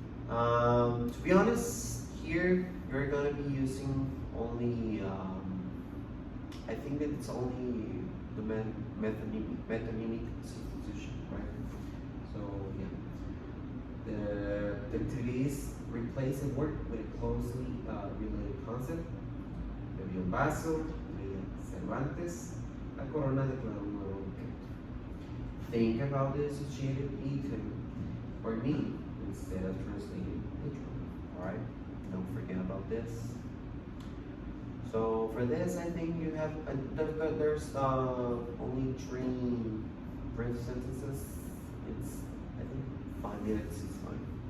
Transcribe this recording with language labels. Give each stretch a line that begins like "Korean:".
English: To be honest, here we're going to be using only, I think that it's only the metonymic substitution, right? So yeah, the activity is replace a word with a closely related concept.
Spanish: Bebió un vaso, leía Cervantes, la corona declaró un nuevo decreto.
English: Think about the associated item or meaning instead of translating literally. Alright, don't forget about this. So for this, I think you have there's only 3 brief sentences, it's, I think 5 minutes is fine.